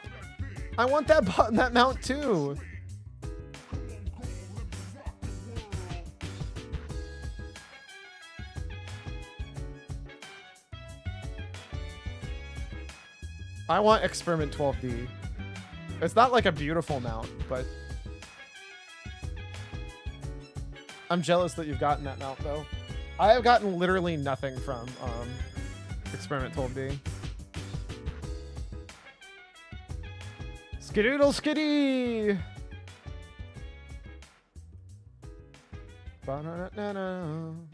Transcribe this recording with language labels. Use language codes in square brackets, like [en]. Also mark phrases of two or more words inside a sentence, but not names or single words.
[en] I want that mount too. I want Experiment 12D. It's not like a beautiful mount, but I'm jealous that you've gotten that mount though. I have gotten literally nothing from Experiment 12D. Skidoodle skiddy! Ba-na-na-na-na.